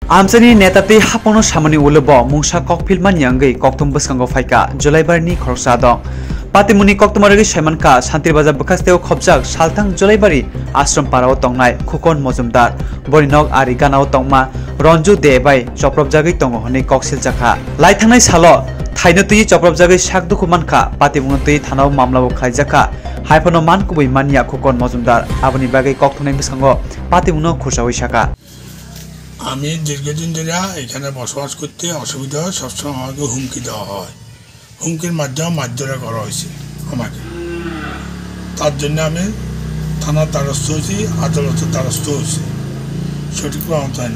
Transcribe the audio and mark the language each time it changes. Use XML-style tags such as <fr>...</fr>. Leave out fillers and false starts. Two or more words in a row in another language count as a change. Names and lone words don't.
<trp>आमसानि नेताति हापनो सामनि उलब मुंसा ककफिलमान यांगै कक्तुम बसकांगो फाइका जुलाइबारनि खरसा दं पातिमुनि कक्तुमारगै साइमानका शान्तिबाजार बखास्तेव खबजाक सालथां जुलाइबारि आश्रम पाराव तंनाय खुकन मजुमदार बरिनक आरि गानाव तंमा रन्जु देबाय चप्रबजागै तंगो हनै कक्सिल जाखा लाइथांनाय सालो थाइनतुइ चप्रबजागै साकदुखु मानखा पातिमुंतुइ थानाव मामलाबो खाइजाखा हाइफनो मानकुबै मानिया खुकन मजुमदार आबनि बागै कक्तुनाय बसकांगो पातिमुनो खुरसावै साका</trp> <bn>আমি দীর্ঘদিন ধরে এখানে বসবাস করতে অসুবিধা হয়, সবসময় আমাকে হুমকি দেওয়া হয়, হুমকির মাধ্যমে মারধর করা হয়েছে আমাকে। তার জন্য আমি থানার দ্বারস্থ হয়েছি, আদালতের দ্বারস্থ হয়েছি, সঠিক প্রমাণিত হয় না।</bn>